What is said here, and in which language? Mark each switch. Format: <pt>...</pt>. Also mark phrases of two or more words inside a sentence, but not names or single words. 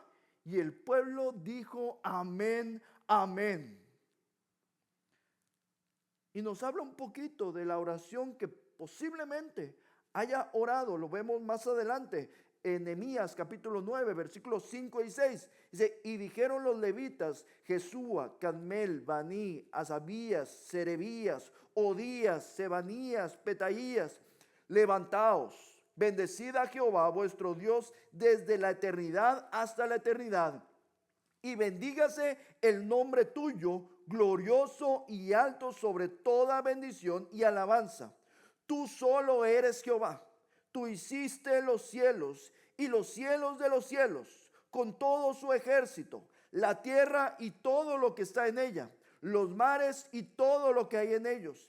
<es>Y el pueblo dijo amén, amén. Y nos habla un poquito de la oración que posiblemente haya orado. Lo vemos más adelante en Nehemías capítulo 9, versículos 5 y 6. Dice, y dijeron los levitas, Jesúa, Cadmel, Baní, Asabías, Serebías, Odías, Sebanías, Petaías, levantaos, bendecid a Jehová vuestro Dios desde la eternidad hasta la eternidad. Y bendígase el nombre tuyo, glorioso y alto sobre toda bendición y alabanza. Tú solo eres Jehová. Tú hiciste los cielos y los cielos de los cielos, con todo su ejército, la tierra y todo lo que está en ella, los mares y todo lo que hay en ellos.</es>